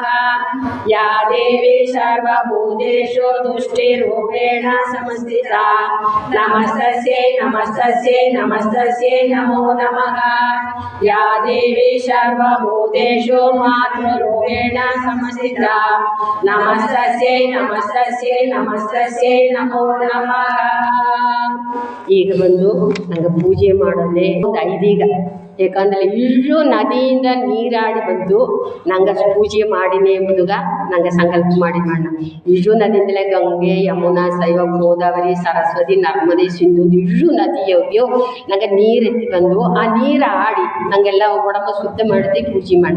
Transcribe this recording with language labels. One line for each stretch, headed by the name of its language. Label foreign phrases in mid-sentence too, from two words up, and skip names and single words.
Sanskrit: या देवी सर्वभूतेषु तुष्टिरूपेण संस्थिता नमस्तस्यै नमस्तस्यै नमस्तस्यै नमो नमः. या देवी सर्वभूतेषु मातृरूपेण संस्थिता नमस्तस्यै नमस्तस्यै नमस्तस्यै नमो नमः.
Kannada: ಈಗ ಬಂದು ನಂಗೆ ಪೂಜೆ ಮಾಡೋದೇ ಒಂದು 5 ಈಗ. ಯಾಕಂದರೆ ಇಷ್ಟು ನದಿಯಿಂದ ನೀರಾಡಿ ಬಂದು ನಂಗೆ ಪೂಜೆ ಮಾಡಿನೇ ಎಂಬುದುಗ ನಂಗೆ ಸಂಕಲ್ಪ ಮಾಡಿ ಮಾಡೋಣ. ಇಷ್ಟು ನದಿಯಿಂದಲೇ ಗಂಗೆ ಯಮುನಾ ಶೈವ ಗೋದಾವರಿ ಸರಸ್ವತಿ ನರ್ಮದೆ ಸಿಂಧು ಇಷ್ಟು ನದಿಯೋ ನಂಗೆ ನೀರು ಎತ್ತಿ ಬಂದು ಆ ನೀರು ಆಡಿ ನಂಗೆಲ್ಲ ಒಡಂಬ ಶುದ್ಧ ಮಾಡಿದೆ ಪೂಜೆ ಮಾಡೋಣ.